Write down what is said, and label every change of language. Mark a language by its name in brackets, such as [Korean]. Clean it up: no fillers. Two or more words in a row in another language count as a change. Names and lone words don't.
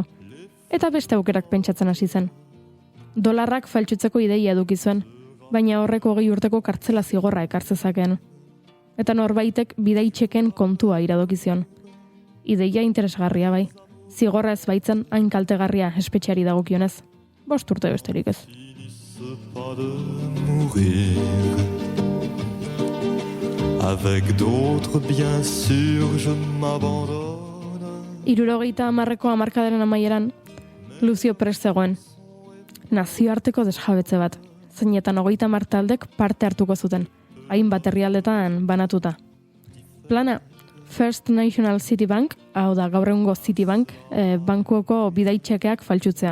[Basque] Eta beste aukerak pentsatzen hasi zen. Dolarrak faltsutzeko ideia eduki zuen, baina horrek 20 urteko kartzela zigorra ekartzezakeen. Eta norbaitek bidaitxeken kontua iradokizion. Ideia interesgarria bai. Zigorra ez baitzen hain kaltegarria espetxeari dagokionez. 5 urte besterik ez. [French] Avec d'autres bien sûr je m'abandonne. [Basque] 70ko hamarkadaren amaieran Lucio prest zegoen. Nazioarteko desjabetze bat, zeinetan 30 taldek parte hartuko zuten, hainbat herrialdetan banatuta. Plana, First National City Bank, hau da gaur egungo Citibank, bankuoko bidaitxekeak faltsutzea.